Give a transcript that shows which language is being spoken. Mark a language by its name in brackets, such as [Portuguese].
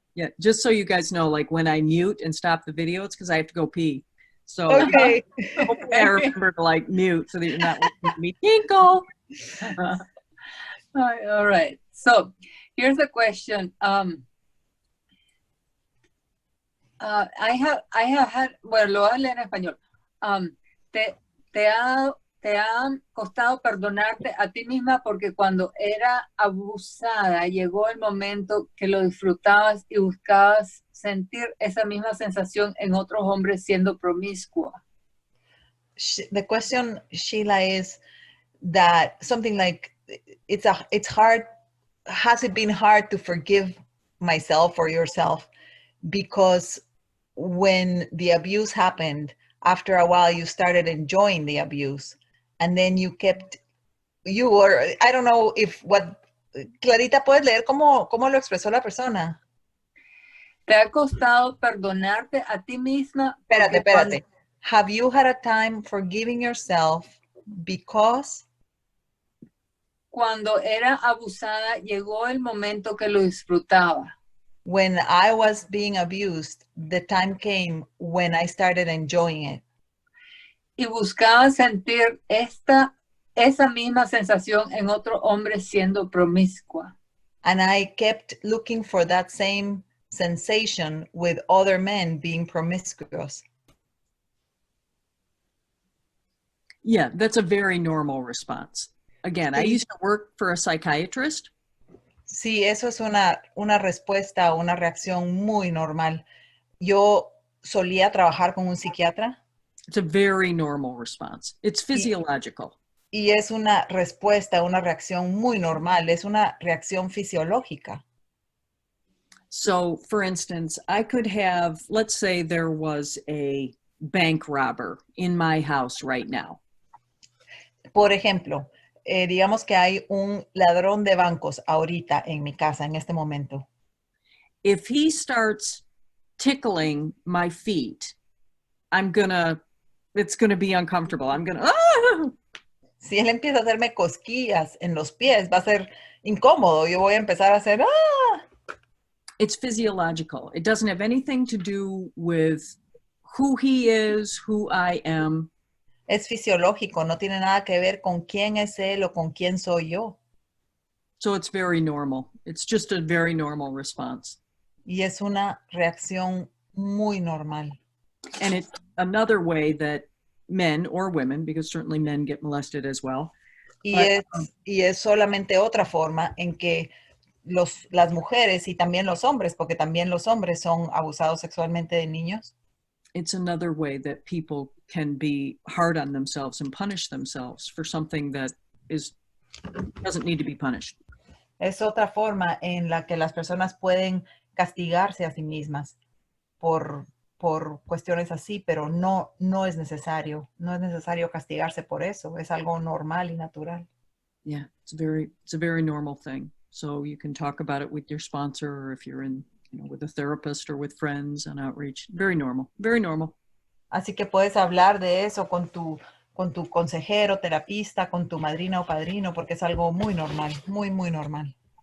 [English] Yeah, just so you guys know, like when I mute and stop the video, it's because I have to go pee. So Okay. hopefully I remember to like mute so that you're not listening to me tinkle. All right, so here's a question. I have had, [Spanish] bueno, lo voy a leer en español. Te ha costado perdonarte a ti misma porque cuando era abusada llegó el momento que lo disfrutabas y buscabas sentir esa misma sensación en otros hombres siendo promiscua. [English] The question, Sheila, is that something like it's hard. Has it been hard to forgive myself or yourself? Because when the abuse happened, after a while you started enjoying the abuse, and then you were, I don't know if what, Clarita, [Spanish] ¿puedes leer cómo lo expresó la persona? ¿Te ha costado perdonarte a ti misma? Espérate. [English] Have you had a time forgiving yourself because? [Spanish] Cuando era abusada llegó el momento que lo disfrutaba. [English] When I was being abused, the time came when I started enjoying it. [Spanish] Y buscaba sentir esa misma sensación en otro hombre siendo promiscua. [English] And I kept looking for that same sensation with other men being promiscuous. Yeah, that's a very normal response. Again, I used to work for a psychiatrist. [Spanish] Sí, eso es una respuesta, una reacción muy normal. Yo solía trabajar con un psiquiatra. [English] It's a very normal response. It's physiological. [Spanish] Y es una respuesta, una reacción muy normal. Es una reacción fisiológica. [English] So, for instance, I could have, let's say there was a bank robber in my house right now. [Spanish] Por ejemplo, digamos que hay un ladrón de bancos ahorita en mi casa, en este momento. [English] If he starts tickling my feet, it's gonna be uncomfortable. [Spanish] Si él empieza a hacerme cosquillas en los pies, va a ser incómodo. Yo voy a empezar a hacer, [English] It's physiological. It doesn't have anything to do with who he is, who I am. [Spanish] Es fisiológico, no tiene nada que ver con quién es él o con quién soy yo. [English] So it's very normal. It's just a very normal response. [Spanish] Y es una reacción muy normal. [English] And it's another way that men or women, because certainly men get molested as well. [Spanish] Y es solamente otra forma en que las mujeres y también los hombres, porque también los hombres son abusados sexualmente de niños. [English] It's another way that people can be hard on themselves and punish themselves for something that doesn't need to be punished. [Spanish] Es otra forma en la que las personas pueden castigarse a sí mismas por cuestiones así, pero no es necesario. No es necesario castigarse por eso. Es algo normal y natural. [English] Yeah, it's a very normal thing. So you can talk about it with your sponsor, or if you're with a therapist or with friends on outreach. Very normal, very normal. [Spanish] Así que puedes hablar de eso con tu consejero, terapista, con tu madrina o padrino, porque es algo muy normal, muy, muy normal.